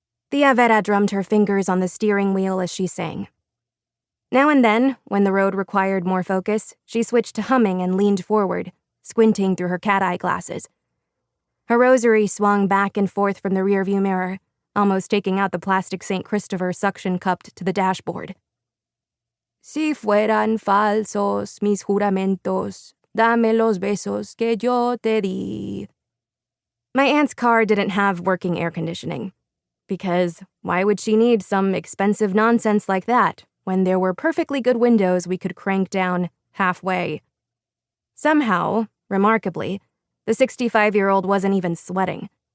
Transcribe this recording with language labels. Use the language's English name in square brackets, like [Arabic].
[English] Tia Vera drummed her fingers on the steering wheel as she sang. Now and then, when the road required more focus, she switched to humming and leaned forward, squinting through her cat-eye glasses. Her rosary swung back and forth from the rearview mirror, almost taking out the plastic St. Christopher suction-cupped to the dashboard. [Spanish] Si fueran falsos mis juramentos, dame los besos que yo te di. [English] My aunt's car didn't have working air conditioning. Because why would she need some expensive nonsense like that when there were perfectly good windows we could crank down halfway? Somehow, remarkably, the 65-year-old wasn't even sweating.